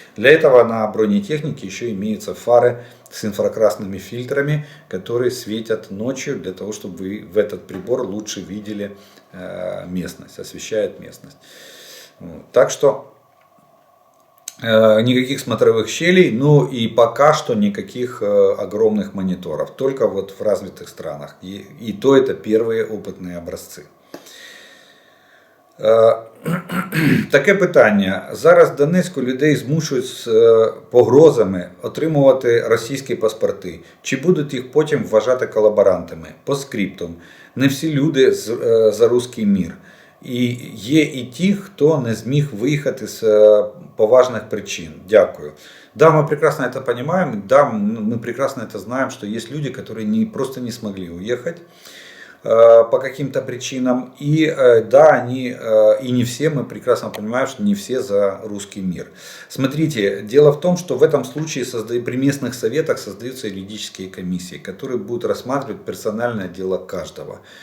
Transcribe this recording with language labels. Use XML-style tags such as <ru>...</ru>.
<ru>Для этого на бронетехнике еще имеются фары с инфракрасными фильтрами, которые светят ночью для того, чтобы вы в этот прибор лучше видели местность, освещает местность. Так что никаких смотровых щелей, ну и пока что никаких огромных мониторов, только вот в развитых странах. И то это первые опытные образцы.</ru> <uk>Таке питання. Зараз в Донецьку людей змушують з погрозами отримувати російські паспорти. Чи будуть їх потім вважати колаборантами? По скриптум. Не всі люди за руський мір. І є і ті, хто не зміг виїхати з поважных причин. Дякую.</uk> <ru>Да, мы прекрасно это понимаем, да, мы прекрасно это знаем, что есть люди, которые просто не смогли уехать по каким-то причинам. И да, и не все, мы прекрасно понимаем, что не все за русский мир. Смотрите, дело в том, что в этом случае при местных советах создаются юридические комиссии, которые будут рассматривать персональное дело каждого.</ru>